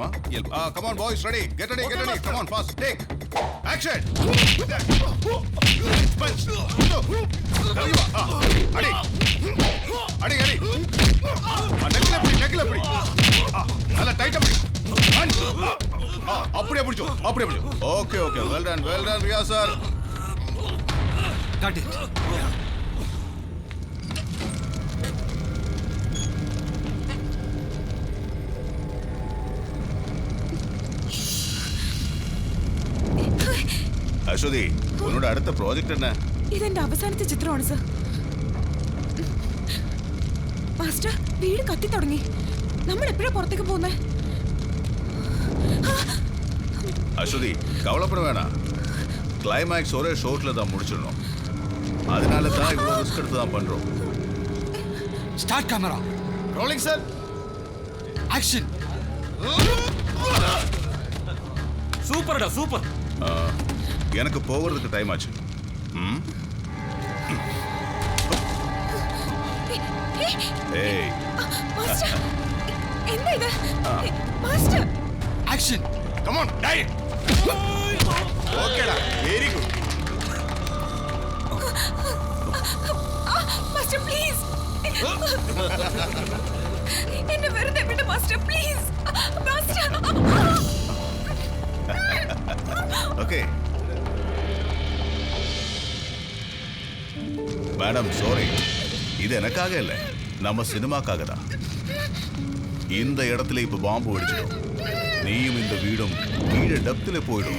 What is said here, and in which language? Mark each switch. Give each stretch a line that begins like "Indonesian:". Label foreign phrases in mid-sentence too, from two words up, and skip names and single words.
English: Come on, boys, ready. Get ready. Come on, fast. Take. Action. Punch.
Tamil: Adi. Neckle pidi. Nalla tight pidi. Punch. அப்படியே பிடிச்சோ.
English: Okay. Well done, Riaz sir. Got it.
Malayalam: അശ്വതി, ഉന്നോട് അടുത്ത പ്രോജക്റ്റ് എന്നാ? ഇതെന്റെ അവസാനത്തെ ചിത്രമാണ് സർ. മാസ്റ്റർ, വീട് കത്തി തുടങ്ങി. നമ്മൾ എപ്പോഴാ പുറത്തേക്ക് പോകുന്നേ?
Tamil: அஸ்வதி கவலைப்பட வேணாம். கிளைமேக்ஸ் ஒரே ஷோட்ல தான் முடிச்சிடணும். அதனால தான் இவ்வளோ ரிஸ்க் எடுத்து தான் பண்றோம்.
English: start camera.
Tamil: ரோலிங் சார். ஆக்ஷன். சூப்பர்டா சூப்பர். எனக்கு போகிறதுக்கு டைம் ஆச்சு. ஏய்
Malayalam: മാസ്റ്റർ, എന്താ ഇത്? മാസ്റ്റർ, ആക്ഷൻ.
English: come on die. okay-da, very good.
Malayalam: മാസ്റ്റർ പ്ലീസ്, എന്നെ വെറുതെ വിട് മാസ്റ്റർ പ്ലീസ്. മാസ്റ്റർ.
Tamil: ஓகே மேடம், சாரி, இது எனக்காக இல்லை, நம்ம சினிமாக்காக தான். இந்த இடத்துல இப்ப பாம்பு வெடிச்சிடும். நீயும் இந்த வீடும் கீழே டப்தில் போயிடும்.